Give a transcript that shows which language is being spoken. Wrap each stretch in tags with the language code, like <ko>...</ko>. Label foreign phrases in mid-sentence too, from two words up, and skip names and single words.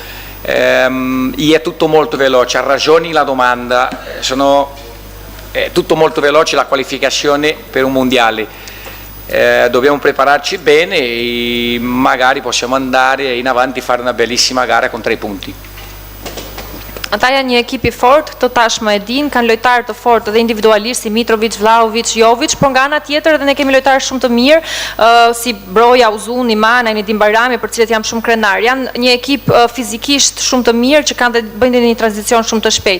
<it>è tutto molto veloce, ha ragioni la domanda, è tutto molto veloce la qualificazione per un mondiale, dobbiamo prepararci bene e magari possiamo andare in avanti e fare una bellissima gara con 3 punti.</it> <sq>Ata janë një ekip I fort, këto tashmë e din, kanë lojtarë të fortë edhe individualisht si Mitrovic, Vlahović, Jovic, por nga ana tjetër edhe ne kemi lojtarë shumë të mirë, si Broja, Uzuni, Mana, Nedim Barami, për cilët jam shumë krenar. Janë një ekip fizikisht shumë të mirë që kanë dhe bëjnë një tranzicion shumë të shpejt.</sq>